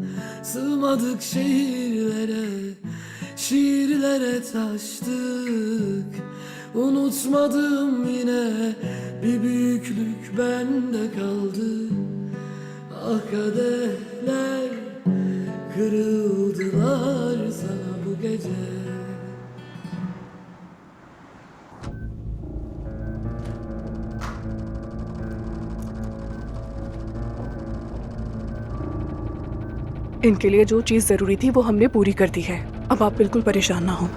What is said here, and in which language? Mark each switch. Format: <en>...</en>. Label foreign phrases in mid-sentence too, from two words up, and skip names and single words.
<tr>Sığmadık şiirlere, şiirlere taştık. Unutmadım yine, bir büyüklük bende kaldı. Ah kadehler kırıldılar sana bu gece.</tr> <hi>इनके लिए जो चीज जरूरी थी वो हमने पूरी कर दी है। अब आप बिल्कुल परेशान ना हो।</hi>